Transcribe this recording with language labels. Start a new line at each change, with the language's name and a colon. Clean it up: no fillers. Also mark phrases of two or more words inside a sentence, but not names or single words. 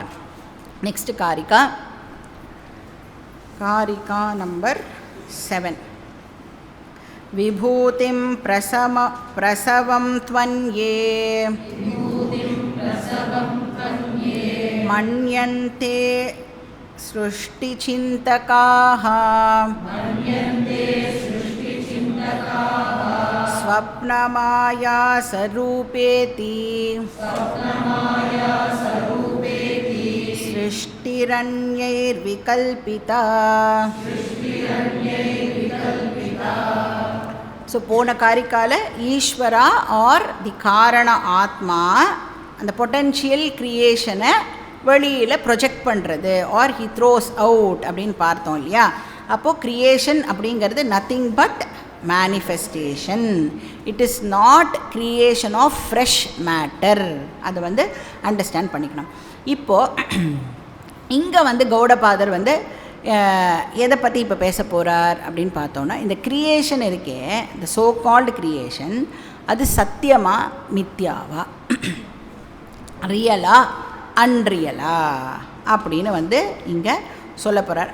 Tamil: நெக்ஸ்ட் காரிகா, காரிகா நம்பர் 7.
Sanskrit: विभूतिं प्रसवं त्वन्ये मन्यन्ते सृष्टिचिन्तकाः स्वप्नमायासरूपेति सृष्टिरन्यैर्विकल्पिता.
Tamil: ஸோ போன காரிக்கால ஈஸ்வரா
English: or the
Tamil: காரண ஆத்மா அந்த
English: potential creation
Tamil: வெளியில் ப்ரொஜெக்ட் பண்ணுறது
English: or he throws out
Tamil: அப்படின்னு பார்த்தோம் இல்லையா. அப்போது க்ரியேஷன் அப்படிங்கிறது
English: nothing but manifestation. it is not creation of fresh matter.
Tamil: அதை வந்து அண்டர்ஸ்டாண்ட் பண்ணிக்கணும். இப்போது இங்கே வந்து கௌடபாதர் வந்து எதை பற்றி இப்போ பேச போகிறார் அப்படின்னு பார்த்தோன்னா, இந்த க்ரியேஷன் இருக்கே, இந்த
English: so called creation,
Tamil: அது சத்தியமா மித்யாவா, ரியலா அன்ரியலா அப்படின்னு வந்து இங்கே சொல்ல போகிறார்.